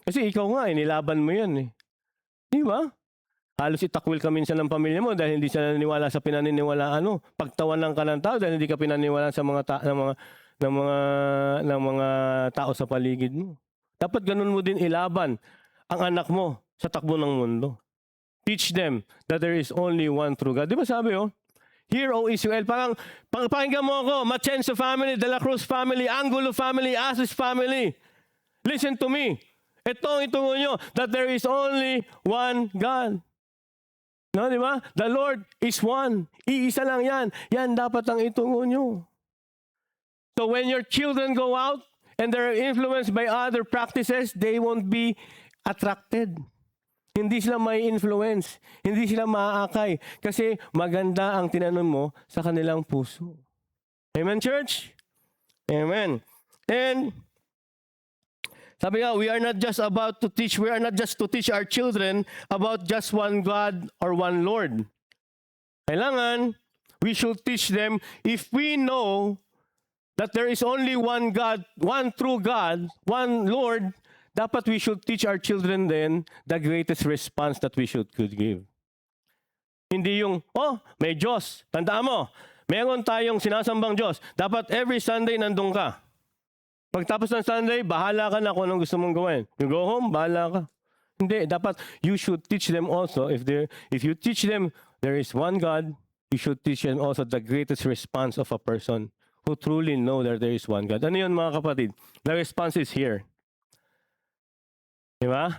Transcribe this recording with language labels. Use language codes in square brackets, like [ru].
[tl] Kasi ikaw nga, nilaban mo yan eh. Di ba? Halos itakwil ka minsan ng pamilya mo dahil hindi sila naniniwala sa pinaniniwalaan mo. Pagtawanan ka ng tao dahil hindi ka pinaniniwalaan sa ng mga tao sa paligid mo. Dapat ganun mo din ilaban ang anak mo sa takbo ng mundo. [en] Teach them that there is only one true God. [tl] Di ba sabi [en] Hear, O Israel, [tl] pakinggan mo ako, [en] Machenso family, De La Cruz family, Angulo family, Asis family. Listen to me. [tl] Ito ang itungo nyo, [en] that there is only one God. No, [tl] di ba? [en] The Lord is one. [tl] Iisa lang yan. Yan dapat ang itungo nyo. [en] So when your children go out and they're influenced by other practices, they won't be attracted. [tl] Hindi sila may influence. Hindi sila maaakay. Kasi maganda ang tinanong mo sa kanilang puso. [en] Amen, church? Amen. And [tl] sabi nga, [en] we are not just to teach our children about just one God or one Lord. Kailangan, we should teach them if we know that there is only one God, one true God, one Lord, dapat we should teach our children then the greatest response that we could give. [tl] Hindi yung, oh, may Diyos. Tandaan mo, meron tayong sinasambang Diyos. Dapat [en] every Sunday [tl] nandun ka. Pagtapos ng Sunday, bahala ka na kung anong gusto mong gawin. [en] You go home, [tl] bahala ka. Hindi, dapat [en] you should teach them also, if you teach them there is one God, you should teach them also the greatest response of a person who truly know that there is one God. [tl] Ano yun mga kapatid? [en] The response is here. Diba?